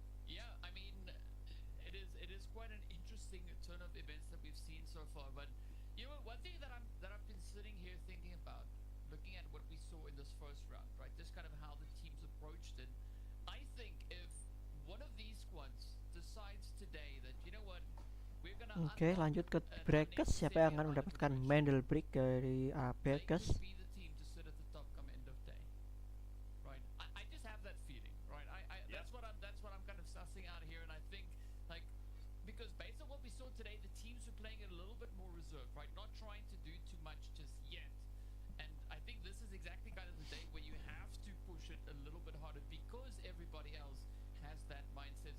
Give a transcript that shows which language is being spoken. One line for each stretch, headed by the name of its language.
English: Yeah, I mean, it is quite an interesting turn of events that we've seen so far. But you know, one thing that I've been sitting here thinking about, looking at what we saw in this first round, right? Just kind of how the teams approached it. I think if one of these squads decides today that, you know what, we're gonna
Indonesian: Oke, lanjut ke Breakers. Siapa yang akan mendapatkan Mandel Brick dari Breakers?
English: Be the team to sit at the top come end of day, right? I just have that feeling, right? That's what I'm kind of sussing out here, and I think like because based on what we saw today, the teams were playing it a little bit more reserved, right? Not trying to do too much just yet. And I think this is exactly kind of the day where you have to push it a little bit harder because everybody else has that mindset.